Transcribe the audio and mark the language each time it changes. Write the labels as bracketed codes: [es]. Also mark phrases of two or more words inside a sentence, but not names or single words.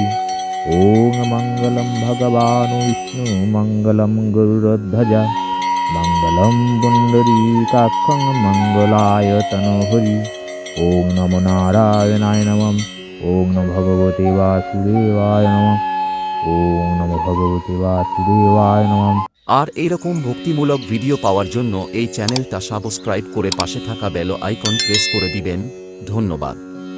[sa] ॐ मङ्गलं भगवान् विष्णु मङ्गलं गरुडध्वज मङ्गलं पुण्डरीकाक्षं मङ्गलाय तनोहरि। ॐ नमो नारायणाय नमः। ॐ नमो भगवते वासुदेवाय नमः। ॐ नमो भगवते वासुदेवाय नमः। [bn] আর এইরকম ভক্তিমূলক ভিডিও পাওয়ার জন্য এই চ্যানেলটা সাবস্ক্রাইব করে পাশে থাকা বেল আইকন প্রেস করে দিবেন। ধন্যবাদ।